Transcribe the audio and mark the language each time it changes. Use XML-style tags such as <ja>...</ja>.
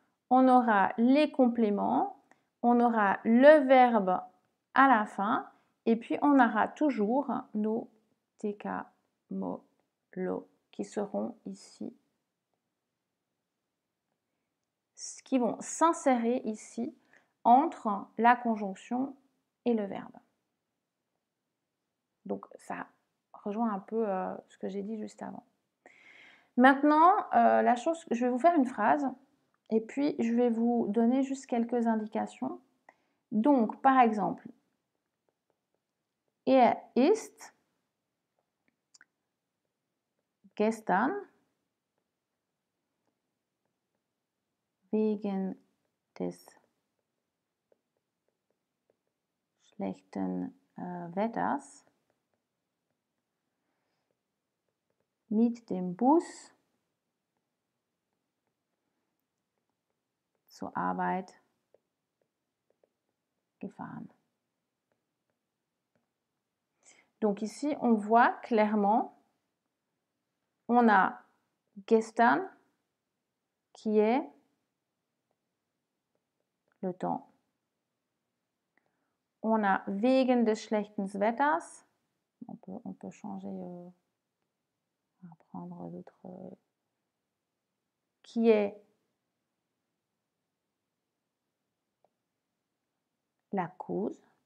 <fr>on aura les compléments, on aura le verbe à la fin, et puis on aura toujours nos TK-MOLO qui seront ici, qui vont s'insérer ici entre la conjonction et le verbe. Donc ça rejoint un peu ce que j'ai dit juste avant. Maintenant, je vais vous faire une phrase et puis je vais vous donner juste quelques indications. Donc, par exemple,</fr> <de>ist gestern wegen des schlechten Wetters mit dem Bus zur Arbeit gefahren.</de> <fr>Donc ici, on voit clairement, on a gestern qui est le temps. On a</fr> <de>wegen des schlechten Wetters,</de> <fr>on peut changer, on va prendre d'autres, qui est la cause.</fr>